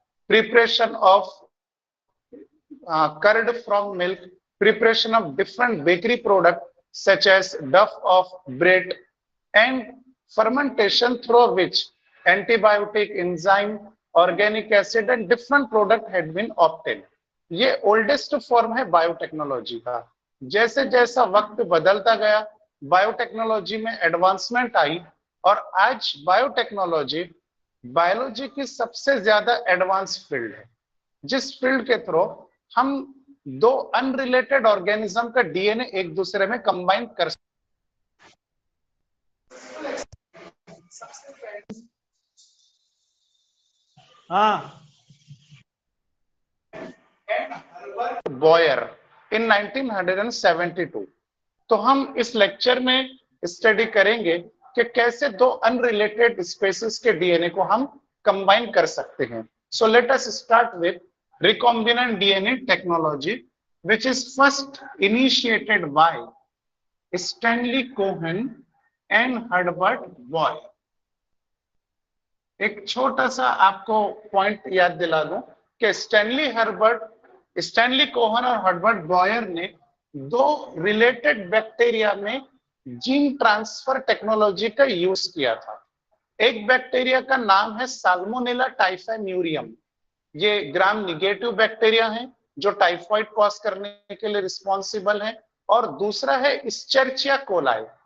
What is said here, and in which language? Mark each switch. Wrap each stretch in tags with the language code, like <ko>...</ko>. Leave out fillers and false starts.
<en>Preparation of curd from milk, preparation of different bakery product such as duff of bread, and fermentation through which antibiotic, enzyme, organic acid and different product had been obtained.</en> <hi>ये oldest form है biotechnology का. जैसे जैसा वक्त बदलता गया, biotechnology में advancement आई और आज बायोटेक्नोलॉजी बायोलॉजी की सबसे ज्यादा एडवांस फील्ड है, जिस फील्ड के थ्रू हम दो अनरिलेटेड ऑर्गेनिज्म का डीएनए एक दूसरे में कंबाइन कर बॉयर इन 1972. तो हम इस लेक्चर में स्टडी करेंगे कि कैसे दो अनरिलेटेड स्पेसीज के डीएनए को हम कंबाइन कर सकते हैं.</hi> <en>So let us start with recombinant DNA technology, which is first initiated by Stanley Cohen and Herbert Boy.</en> <hi>एक छोटा सा आपको पॉइंट याद दिला दूं कि स्टैनली कोहन और हर्बर्ट बॉयर ने दो रिलेटेड बैक्टीरिया में जीन ट्रांसफर टेक्नोलॉजी का यूज किया था। एक बैक्टीरिया का नाम है साल्मोनेला टाइफाइम्यूरियम, ये ग्राम निगेटिव बैक्टीरिया है जो टाइफाइड कॉज करने के लिए रिस्पॉन्सिबल है, और दूसरा है इस्चेरिचिया कोलाई।</hi>